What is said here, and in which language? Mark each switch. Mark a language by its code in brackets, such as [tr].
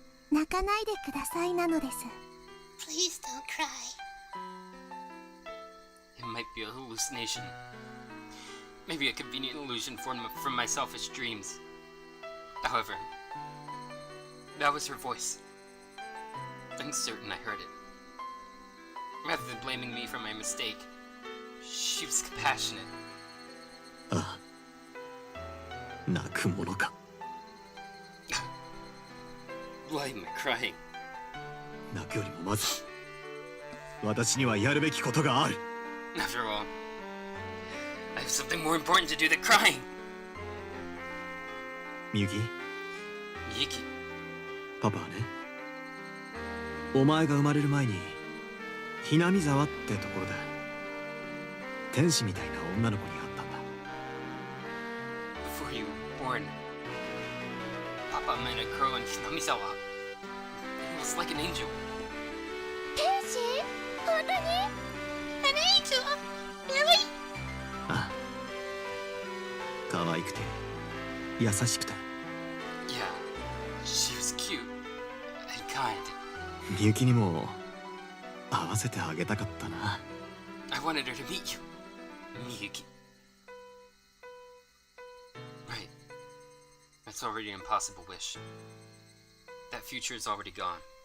[ja] 泣かないでくださいなのです。 [en] please don't cry. It might be a hallucination. Maybe a convenient illusion formed from my selfish dreams. However, that was her voice. I'm certain I heard it. Rather than blaming me for my mistake, she was compassionate. [ja] ああ、泣くものか。 [en] Why am I crying? [ja] 泣くよりもまず私にはやるべきことがある。 [en] After all, I have something more important to do than crying. [ja] みゆき、 [en] Miyuki, [ja] パパはね、お前が生まれる前にひなみ沢ってところで天使みたいな女の子に会ったんだ。 [en] before you were born, Papa met a girl in Hinamizawa. It was like an angel. [ja] 天使？本当に？ [en] An angel? Really? [ja] ああ、可愛くて優しくて。 [en] Yeah, she was cute and kind. [ja] みゆきにも会わせてあげたかったな。 [en] I wanted her to meet you, Miyuki. Right. That's already an impossible wish. That future is already gone.